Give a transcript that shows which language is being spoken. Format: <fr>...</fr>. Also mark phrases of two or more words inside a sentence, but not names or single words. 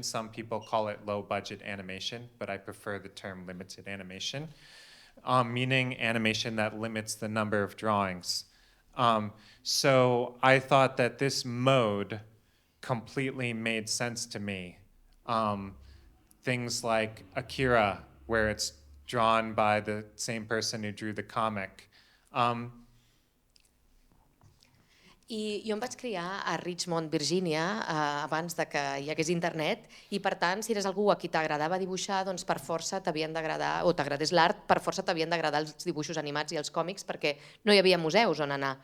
<en>Some people call it low-budget animation, but I prefer the term limited animation, meaning animation that limits the number of drawings. So I thought that this mode completely made sense to me. Things like Akira, where it's drawn by the same person who drew the comic.</en> <ca>I jo em vaig criar a Richmond, Virgínia, abans de que hi hagués internet, i per tant, si eres algú a qui t'agradava dibuixar, doncs per força t'havien d'agradar, o t'agradés l'art, per força t'havien d'agradar els dibuixos animats i els còmics, perquè no hi havia museus on anar.</ca>